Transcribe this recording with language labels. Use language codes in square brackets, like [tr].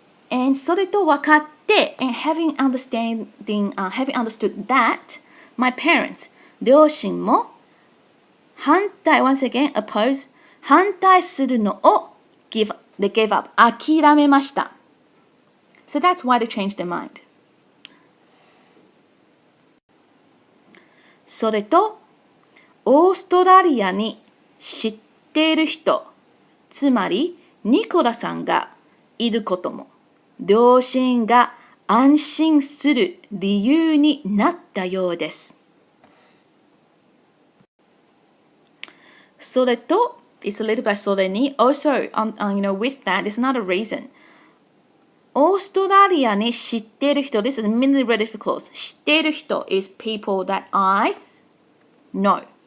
[en] And [ja] それと分かって [en] and having understood that my parents [ja] 両親も反対 [en] once again oppose [ja] 反対するのを [en] they gave up [ja] 諦めました [en] So that's why they changed their mind. [ja] それとオーストラリアに知っている人つまりニコラさんがいることも両親が安心する理由になったようです。 [en] それと it's a little bit それに also with that there's another reason. [ja] オーストラリアに知っている人 [en] this is mainly related to close [ja] 知っている人 [en] is people that I know.